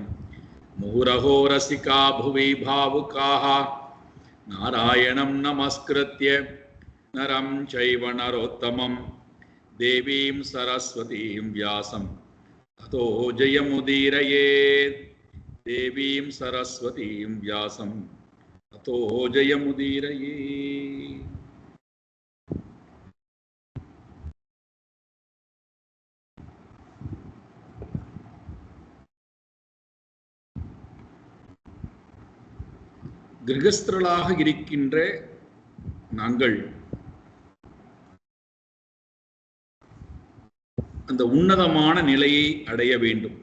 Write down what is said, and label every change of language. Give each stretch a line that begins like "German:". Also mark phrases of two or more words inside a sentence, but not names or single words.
Sanskrit: मुहुरहो रसिका भुवि भावुकाः नारायणं नमस्कृत्य नरं चैव नरोत्तमं देवीं सरस्वतीं व्यासं ततो जयमुदीरयेत्. देवीं सरस्वतीं व्यासं ततो जयमुदीरयेत्.
Tamil: கிரகஸ்தர்களாக இருக்கின்ற நாங்கள் அந்த உன்னதமான நிலையை அடைய வேண்டும்.